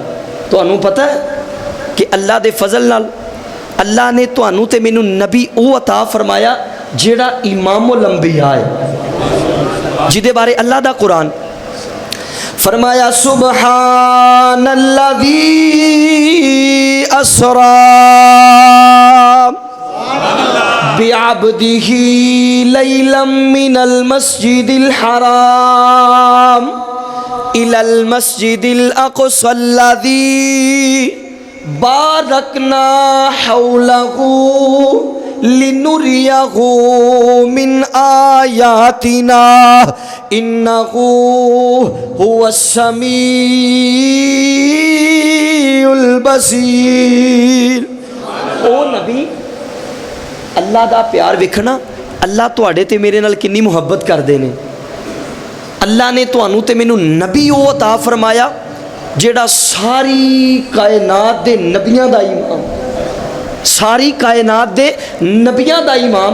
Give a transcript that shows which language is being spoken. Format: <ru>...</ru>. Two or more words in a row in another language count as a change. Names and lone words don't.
<pa>تہانوں پتا ہے کہ اللہ دے فضل نال اللہ نے تہانوں تے مینوں نبی او عطا فرمایا جیہڑا امام الانبیاء ہے، جدے بارے اللہ دا قرآن فرمایا، سبحان الذی</pa> <ar>أسرى بعبده ليلا من المسجد الحرام إلى المسجد الأقصى الذي باركنا حوله لنريه من آياتنا إنه هو السميع البصير.</ar> <pa>او نبی، اللہ دا پیار ویکھنا، اللہ تہاڈے تے میرے نال کنی محبت کردے نے. اللہ نے تہانوں تے مینوں نبی او عطا فرمایا جیہڑا ساری کائنات دے نبیاں دا امام، ساری کائنات دے نبیاں دا امام.</pa>